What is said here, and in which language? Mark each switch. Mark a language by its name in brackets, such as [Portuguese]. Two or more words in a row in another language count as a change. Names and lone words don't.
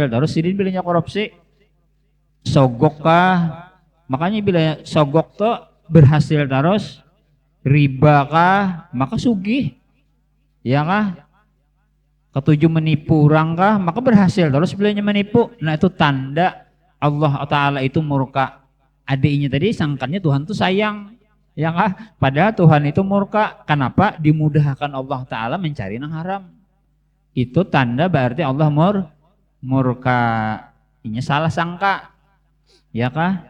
[Banjar] Terus sidin bilanya korupsi, sogok kah? [Indonesian] Makanya bila sogok tuh berhasil terus, riba kah? Maka sugih, ya kah? Ketujuh menipu orang kah? Maka berhasil. Terus bilanya menipu, nah itu tanda Allah Ta'ala itu murka. [Banjar] Adiknya tadi sangkannya Tuhan tuh sayang. [Indonesian] Ya kah? Padahal Tuhan itu murka. Kenapa? Dimudahkan Allah Ta'ala mencari yang haram. Itu tanda berarti Allah murka. Ini salah sangka. Ya kah?